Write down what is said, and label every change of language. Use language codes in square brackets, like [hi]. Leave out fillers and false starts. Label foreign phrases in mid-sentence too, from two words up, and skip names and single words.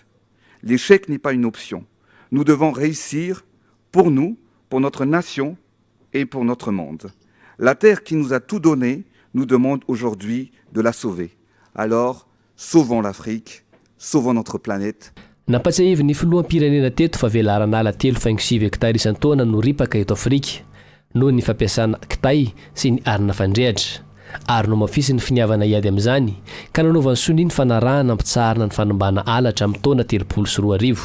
[fr] L'échec n'est pas une option. Nous devons réussir pour nous, pour notre nation et pour notre monde. La Terre qui nous a tout donné nous demande aujourd'hui de la sauver. Alors, sauvons l'Afrique, sauvons notre planète. [mg] Nampatsiahivy ny filoham-pirenena teto fa velaran'ala 3.5 hektara isan-taona no ripaka eto Afrika noho ny fampiasana kitay sy ny arina fandrehatra. Ary no mafisy ny finiavana iady amin'izany ka nanaovany soniny fanarahana ampitsarina ny fanombana ala hatramin'ny taona 2024.